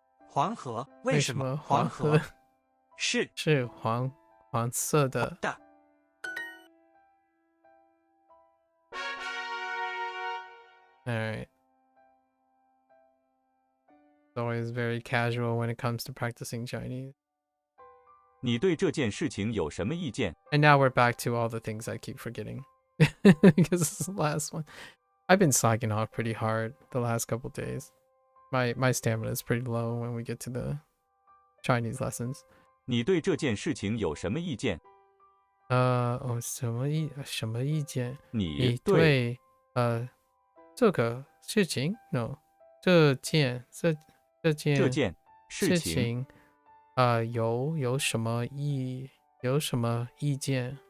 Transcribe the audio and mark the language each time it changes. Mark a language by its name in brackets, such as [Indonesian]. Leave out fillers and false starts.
[Chinese] 黄河为什么黄河是黄色的？ [English] Alright. It's always very casual when it comes to practicing Chinese. [Chinese] 你对这件事情有什么意见？ [English] And now we're back to all the things I keep forgetting. Because this is the last one. I've been slacking off pretty hard the last couple days. My stamina is pretty low when we get to the Chinese lessons. [Chinese] 你对这件事情有什么意见？什么意见？你对这个事情 [English] no [Chinese] 这件事情有什么意见？